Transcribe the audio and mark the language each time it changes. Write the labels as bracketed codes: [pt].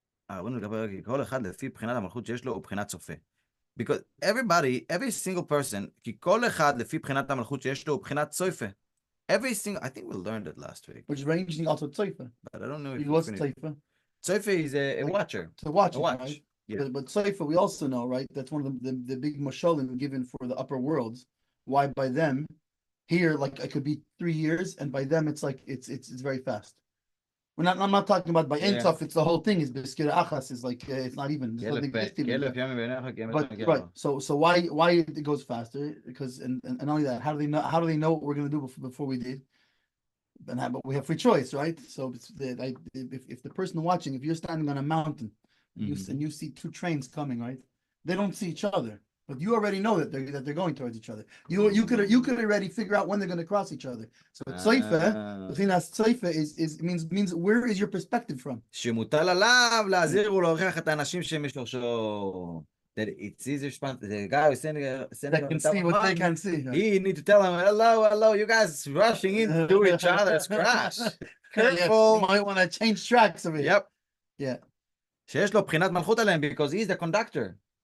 [he] בואו נדבר כל אחד לפי בחינת המלכות שיש לו ובחינת צופה. [en] Because every single person, [he] כי כל אחד לפי בחינת המלכות שיש לו ובחינת צופה. [en] Every single, I think we learned it last week. Which ranging also tzeifa. But I don't know if what's tzeifa? Tzeifa is a watcher. To watch a it, watch. right? Yeah. But tzeifa, we also know, right? That's one of the big mashalim given for the upper worlds. Why by them, here, like it could be 3 years, and by them it's like it's very fast. I'm not talking about by Ein Sof, it's the whole thing is Beskira Achas is like it's not even. But right, so why it goes faster? Because and only that, how do they know what we're gonna do before we did? But we have free choice, right? So if the person watching, if you're standing on a mountain and you see 2 trains coming, right? They don't see each other. But you already know that they're going towards each other. You could already figure out when they're going to cross each other. So tzeifa, the thing that's tzeifa is means where is your perspective from? [he] שמוטל עליו להזהיר ולהוכיח את האנשים שמשורשו. [en] That it's easier the guy who's sending They can see what they can see. Right? He need to tell him, hello, you guys rushing into each other's crash. Careful. You might want to change tracks a bit. Yep. Yeah. [he] שיש לו בחינת מלכות עליהם [en] because he's the conductor.